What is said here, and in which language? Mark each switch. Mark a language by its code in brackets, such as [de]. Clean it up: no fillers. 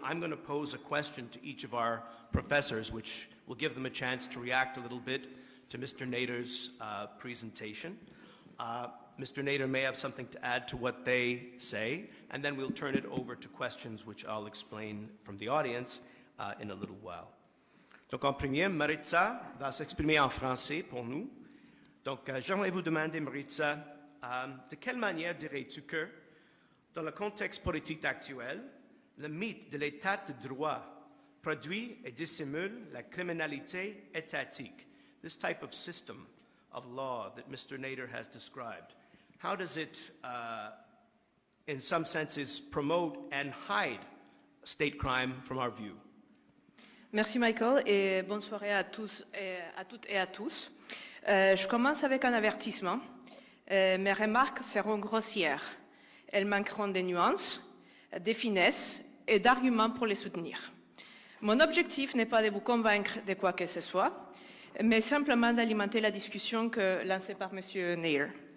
[en] I'm going to pose a question to each of our professors, which will give them a chance to react a little bit to Mr. Nader's presentation. Mr. Nader may have something to add to what they say, and then we'll turn it over to questions which I'll explain from the audience in a little while. [fr] Donc en premier, Maritza va s'exprimer en français pour nous. Donc j'aimerais vous demander, Maritza, de quelle manière dirais-tu que, dans le contexte politique actuel, le mythe de l'état de droit produit et dissimule la criminalité étatique, [en] this type of system of law that Mr. Nader has described, how does it, in some senses, promote and hide state crime from our view? [fr] Merci Michael et bonne soirée à tous, à toutes et à tous. Je commence avec un avertissement. Mes remarques seront grossières. Elles manqueront de nuances, de finesses et d'arguments pour les soutenir. Mon objectif n'est pas de vous convaincre de quoi que ce soit, mais simplement d'alimenter la discussion lancée par M. Nader.